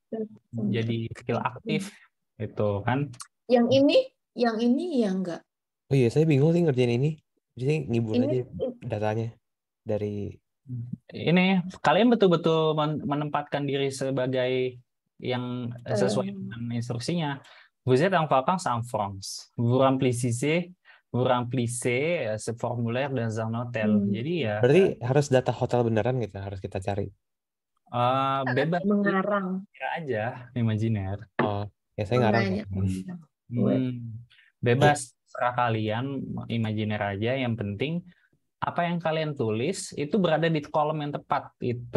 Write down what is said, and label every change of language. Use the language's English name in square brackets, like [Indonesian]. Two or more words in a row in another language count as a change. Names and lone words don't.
[Indonesian] jadi skill aktif itu kan. Yang ini, yang ini ya enggak. oh iya, saya bingung sih ngerjain ini. Jadi ngibul Ini aja datanya dari. Ini kalian betul-betul menempatkan diri sebagai yang sesuai eh, dengan instruksinya. [French] Vous êtes en vacances en France. Vous remplissez ce formulaire dans un hôtel. hmm, [Indonesian] Jadi ya Berarti harus data hotel beneran gitu, harus kita cari. bebas mengarang. kira aja, imajiner. Oh, ya saya ngarang kok. Makanya mengarang. Web. Hmm, bebas serah kalian, imajiner aja. Yang penting apa yang kalian tulis itu berada di kolom yang tepat itu.